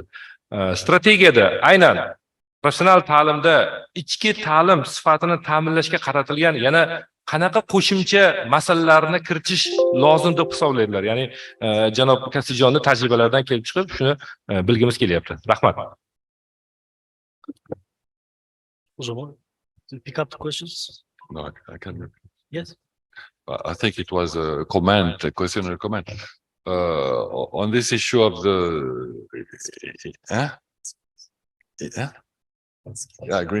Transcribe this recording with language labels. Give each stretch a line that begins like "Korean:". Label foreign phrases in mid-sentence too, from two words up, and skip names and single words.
Uzbek: Strategiyada aynan professional ta'limda ichki ta'lim sifatini ta'minlashga qaratilgan yana qanaqa qo'shimcha masalalarni kiritish lozim deb hisoblaydilar. Ya'ni janob Kasijonning tajribalaridan kelib chiqib shuni bilgimiz kelyapti. Rahmat.
English: Pick up the questions. No, I can. Yes. I think it was a comment, a question or a comment. On this issue of the green.